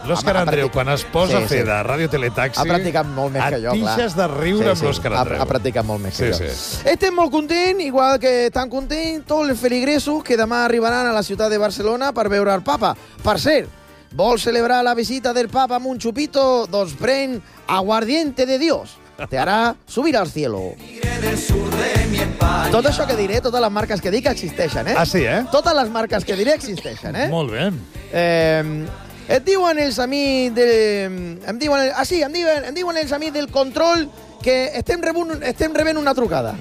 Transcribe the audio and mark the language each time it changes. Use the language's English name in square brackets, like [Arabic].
[Catalan] L'Òscar Andreu, quan es posa a fer de Ràdio Teletaxi... Ha practicat molt més que jo, clar. Et pixes de riure amb l'Òscar Andreu. Ha practicat molt més que jo. Estem molt contents, igual que estan contents tots els feligresos que demà arribaran a la ciutat de Barcelona per veure el papa. Per cert, vol celebrar la visita del papa amb un xupito? Doncs pren aguardiente de Dios. [Spanish] Te hará subir al cielo. [Catalan] Tot això que diré, totes les marques que dic existeixen, eh? Ah, sí, eh? Totes les marques que diré existeixen, eh? Molt bé. Et diuen els amics de... Em diuen els amics del control que estem rebent una trucada.